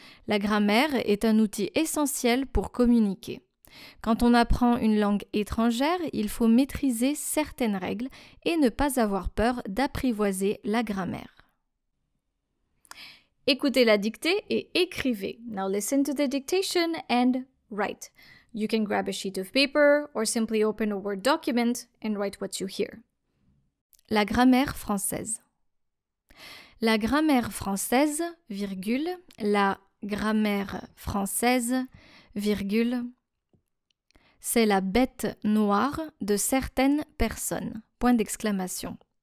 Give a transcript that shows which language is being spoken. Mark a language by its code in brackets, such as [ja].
[fr] La grammaire est un outil essentiel pour communiquer. Quand on apprend une langue étrangère, il faut maîtriser certaines règles et ne pas avoir peur d'apprivoiser la grammaire. Écoutez la dictée et écrivez. [en] Now listen to the dictation and write. You can grab a sheet of paper or simply open a Word document and write what you hear. [fr] La grammaire française. La grammaire française, virgule, la grammaire française, virgule, c'est la bête noire de certaines personnes. Point d'exclamation.